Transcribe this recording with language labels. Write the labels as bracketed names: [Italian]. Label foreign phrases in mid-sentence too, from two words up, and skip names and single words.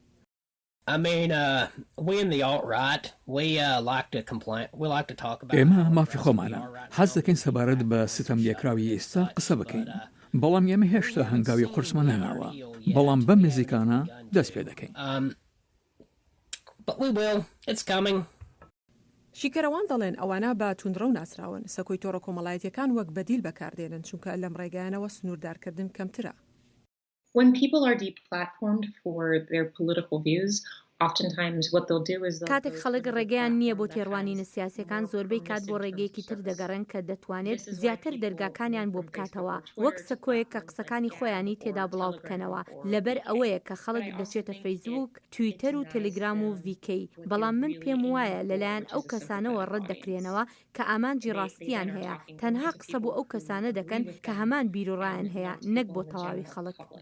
[Central Kurdish] ئێمە مافی خۆمانە حەز دەکەین سەبارەت بە ستەم لێکراوی ئێستا قسە بکەین، بەڵام ئێمە هێشتا هەنگاوی قورسمان نەناوە، بەڵام بەم نزیکانە دەست پێ دەکەین. شیکەرەوان دەڵێن ئەوانە بە توندڕە و ناسراون سەکۆی تۆڕە کۆمەڵایەتیەکان وەک بەدیل بەکاردێنن چونکە لەم ڕێگایانەوە سنووردارکردن کەمترە. [English] When people are deplatformed for their political views, oftentimes what they'll do is [Central Kurdish] کاتێک خەڵک ڕێگەیان نییە بۆ تێڕوانینە سیاسەکان زۆربەی کات بۆ ڕێگەیەکی تر دەگەڕێن کە دەتوانێت زیاتر دەرگاکانیان بۆ بکاتەوە وەک سەکۆیە کە قسەکانی خۆیانی تێدا بڵاو بکەنەوە لەبەر ئەوەیە کە خەڵک دەچێتە فەیسبووک، تویتەر و تەلگرام و ڤیکەی. بەڵام من پێم وایە لەلایەن ئەو کەسانەوە ڕەت دەکرێنەوە کە ئامانجی ڕاستیان هەیە، تەنها قسە بۆ ئەو کەسانە دەکەن کە هەمان بیرروڕایان هەیە، نەک بۆ تەواوی خەڵک.